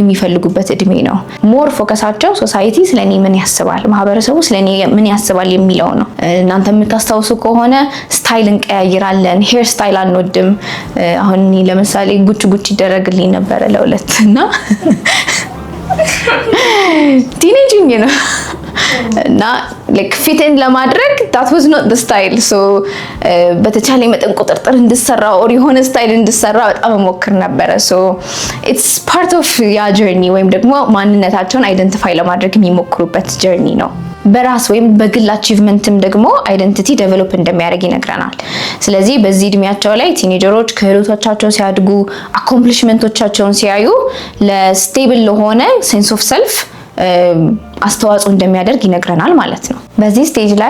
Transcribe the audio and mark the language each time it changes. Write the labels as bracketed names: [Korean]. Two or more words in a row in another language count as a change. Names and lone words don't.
[Amharic] የሚፈልጉበት እድሜ ነው። ሞር ፎከሳቸው ሶሳይቲ ስለኔ ምን ያስባል፣ ማህበረሰቡ ስለኔ ምን ያስባል የሚለው ነው። እናንተ የምታስታውሱ ከሆነ ስታይል እንቀያይራለን፣ [English] hair style [Amharic] አንወድም። አሁን ለምሳሌ ጉች ይደረግልኝ ነበረ ለሁለት እና ቲኔጂንግ ነው እና [English] like fit in [Amharic] ለማድረግ [English] that was not the style. [Amharic] so በተቻለ መጠን ቁጥጥር እንድሰራ or የሆነ ስታይል እንድሰራ በጣም ሞክር ነበረ። [English] so it's part of [Amharic] ያ ጀርኒ ወይም ደግሞ ማንነታቸውን አይደንቲፋይ ለማድረግ የሚሞክሩበት ጀርኒ ነው። በራስ ወይም በግል አቺቭመንትም ደግሞ አይደንቲቲ ዴቨሎፕ እንደሚያደርግ ይነግረናል። ስለዚህ በዚህ እድሜያቸው ላይ ቲኔጀሮች ክህሎቶቻቸው ሲያድጉ፣ አኮምፕሊሽመንቶቻቸውን ሲያዩ ለስቴብል ለሆነ [English] sense of self [Amharic] አስተዋጽኦ እንደሚያደርግ ይነግረናል ማለት ነው። በዚህ ስቴጅ ላይ